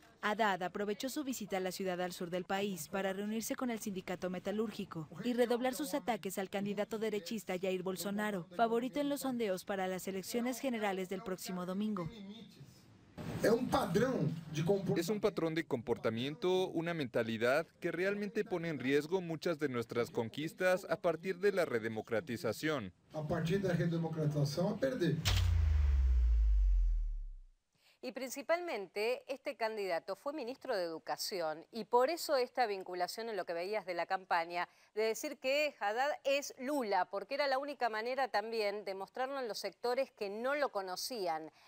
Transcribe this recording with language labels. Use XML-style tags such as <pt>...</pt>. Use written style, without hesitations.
<es>Haddad aprovechó su visita a la ciudad al sur del país para reunirse con el sindicato metalúrgico y redoblar sus ataques al candidato derechista Jair Bolsonaro, favorito en los sondeos para las elecciones generales del próximo domingo. Es un patrón de comportamiento, una mentalidad que realmente pone en riesgo muchas de nuestras conquistas a partir de la redemocratización.</es> <pt>A partir da redemocratização, a perder.</pt> <es>Y principalmente este candidato fue ministro de Educación y por eso esta vinculación en lo que veías de la campaña, de decir que Haddad es Lula, porque era la única manera también de mostrarlo en los sectores que no lo conocían.</es>